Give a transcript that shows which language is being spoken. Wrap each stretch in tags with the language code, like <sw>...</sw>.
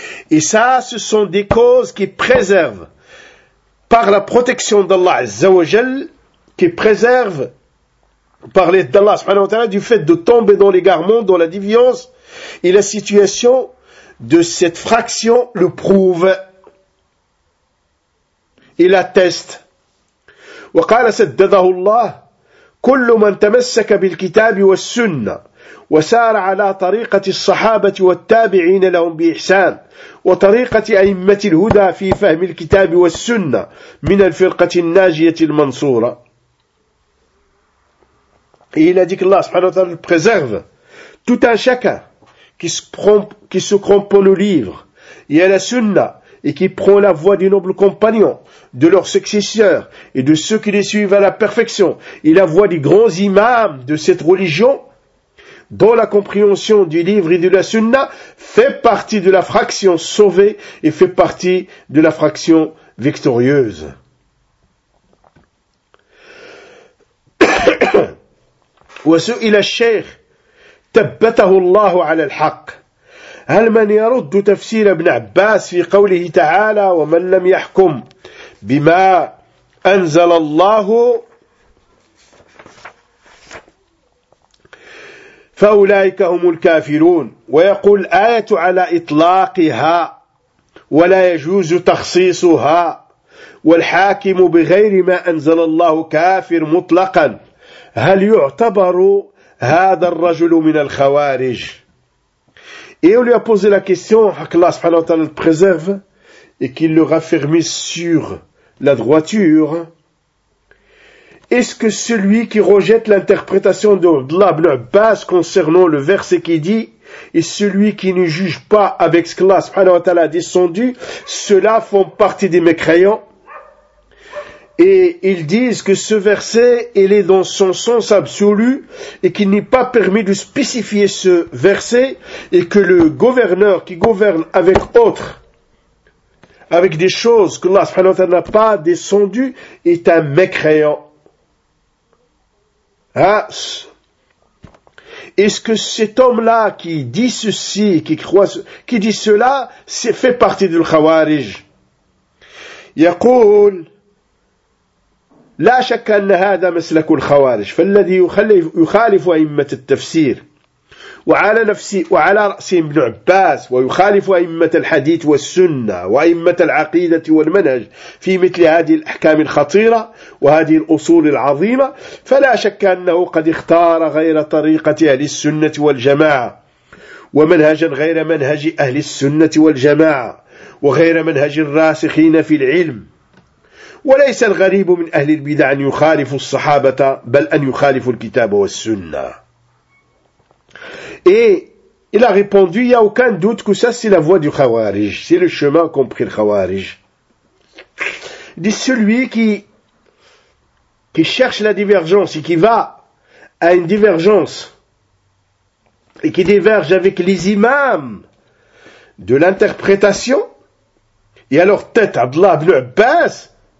<fr>Et ça, ce sont des causes qui préservent par la protection d'Allah Azza wa Jal, qui préserve par l'aide d'Allah subhanahu wa ta'ala du fait de tomber dans l'égarement, dans la déviance, et la situation de cette fraction le prouve et l'atteste.</fr> <ar>Wa qala saddadahu Allah kullu man tamassaka bil kitab was sunnah وسار على طريقة الصحابة والتابعين لهم بإحسان وطريقة أئمة الهدى في فهم الكتاب والسنة من الفرقة الناجية المنصورة.</ar> <fr>Et il a dit que Allah subhanahu wa ta'ala préserve tout un chacun qui se cramponne au livre et à la sunna et qui prend la voie des nobles compagnons, de leurs successeurs et de ceux qui les suivent à la perfection, et la voie des grands imams de cette religion, dont la compréhension du livre et de la sunna fait partie de la fraction sauvée et fait partie de la fraction victorieuse.</fr> <ar>وسئل الشيخ ثبته الله على الحق هل من يرد تفسير ابن عباس في قوله تعالى ومن لم يحكم بما أنزل الله فأولئك هم الكافرون ويقول آية على إطلاقها ولا يجوز تخصيصها والحاكم بغير ما أنزل الله كافر مطلقا هل يعتبر هذا الرجل من الخوارج؟</ar> <fr>Et on lui a posé la question, qu'Allah subhanahu wa ta'ala le préserve, et qu'il le raffermisse sur la droiture. Est-ce que celui qui rejette l'interprétation d'Abdullah ibn Abbas concernant le verset qui dit, et celui qui ne juge pas avec ce qu'Allah subhanahu wa ta'ala a descendu, ceux-là font partie des mécréants? Et ils disent que ce verset, il est dans son sens absolu et qu'il n'est pas permis de spécifier ce verset et que le gouverneur qui gouverne avec autre, avec des choses que Allah subhanahu wa ta'ala n'a pas descendu, est un mécréant. Hein? Est-ce que cet homme-là qui dit ceci, qui croit, qui dit cela, c'est fait partie du Khawarij?</fr> <ar>Yaqul. لا شك أن هذا مسلك الخوارج فالذي يخالف أئمة التفسير وعلى نفسه وعلى رأسه ابن عباس ويخالف أئمة الحديث والسنة وأئمة العقيدة والمنهج في مثل هذه الأحكام الخطيرة وهذه الأصول العظيمة فلا شك أنه قد اختار غير طريقة أهل السنة والجماعة ومنهجا غير منهج أهل السنة والجماعة وغير منهج الراسخين في العلم وليس الغريب من أهل البدع أن يخالف الصحابة بل أن يخالف الكتاب والسنة.</ar> <fr>Et il a répondu, il n'y a aucun doute que ça c'est la voie du Khawarij, c'est le chemin qu'ont pris le Khawarij. Dit celui qui cherche la divergence et qui va à une divergence et qui diverge avec les imams de l'interprétation et alors tête Abdullah ibn Abbas.</fr>